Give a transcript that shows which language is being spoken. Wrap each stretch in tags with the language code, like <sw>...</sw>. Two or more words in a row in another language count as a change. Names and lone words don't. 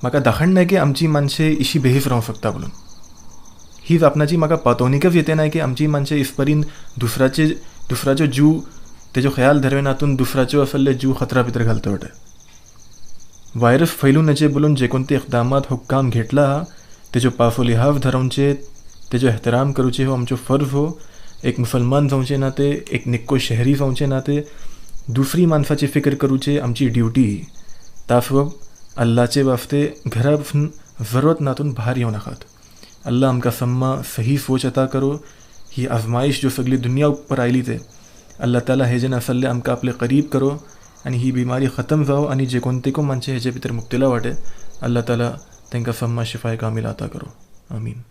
<kok>म्हाका दाखयना की आमची माणसे इशी बेहीफ रावंक शकता म्हणून. ही आपणाची म्हाका पातवणीकच येते नाही की आमची माणसे इसपरीन दुसऱ्याचो जीव तेजो ख्याल धरवेन हातून दुसऱ्याच्यो असले जीव खतरा भितर घालता वटे. व्हायरस फैलू नये बोलून जे कोणते इकदामात हुक्काम घेतला तेजो पासो लिहाव धरवचे, तेजो एहतराम करूचे हो आमचो फर्ज हो. एक मुसलमान जावचे नाते, एक निक्को शहरी जावचे नाते दुसरी माणसाची फिक्र करूचे आमची ड्युटी. तासवब अल्लाचे वास्ते घरा बसून जरूरत नातून भार येऊ नाकात. अल्लाह आमकां सम्मा सही सोच अता करो. ही आजमाइश जो सगळी दुनिया उपर आयली ते अल्लाह ताला हेजेन असले आमकां आपले करीब करो आणि ही बिमारी खतम जावं आणि जे कोणतेको माणसे हेजे भितर मुक्तिला वाटे अल्लाह ताला तांकां सम्मा शिफाय कामिल अता करो. आमीन.</kok>